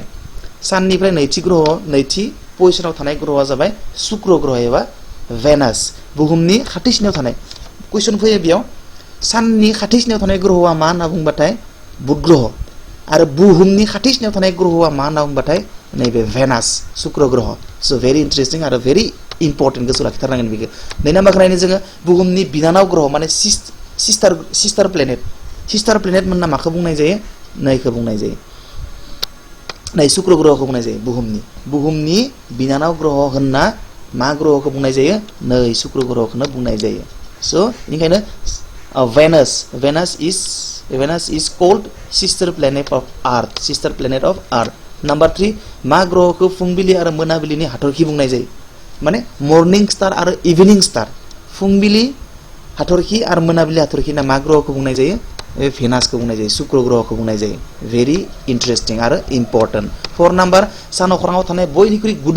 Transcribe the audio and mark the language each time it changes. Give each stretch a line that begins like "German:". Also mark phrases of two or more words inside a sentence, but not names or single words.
Bodo: साननिफ्राय नैथि पजिशनाव थानाय ग्रहआ जाबाय शुक्र ग्रह एबा भेनास बुहुमनि खाथिसिनाव थानाय कुइसन फैयो बेयाव साननि खाथिसिनाव थानाय ग्रहआ मा होनना बुंबाथाय बुध ग्रह आरो बुहुमनि खाथिसिनाव थानाय ग्रहआ मा होनना बुंबाथाय नैबे भेनास शुक्र ग्रह स'
English: very interesting
Bodo: आरो
English: very important
Bodo: गोसोआव लाखिथारनांगोन बेखौ नै नाम्बारखौ नायनो जोङो बुहुमनि बिनानाव ग्रह माने
English: sister planet
Bodo: मोनना माखौ बुंनाय जायो नैखौ बुंनाय जायो नै शुक्र ग्रहखौ बुंनाय जायो बुहुमनि बिनानाव ग्रह होनना मा ग्रहखौ बुंनाय जायो नै शुक्र ग्रहखौनो बुंनाय जायो स' बेनिखायनो
English: Venus is called sister planet of Earth
Bodo: नम्बर 3 मा ग्रहखौ फुंबिलि आरो मोनाबिलिनि हाथरखि बुंनाय जायो माने
English: morning star
Bodo: आरो
English: evening star
Bodo: फुंबिलि हाथरखि आरो मोनाबिलि हाथरखि ना मा ग्रहखौ बुंनाय जायो भेनासखौ बुंनाय जायो शुक्र ग्रहखौ बुंनाय जायो
English: very interesting
Bodo: आरो इम्पर्टेन्ट 4 नाम्बार सान अख्राङाव थानाय बयनिख्रुइ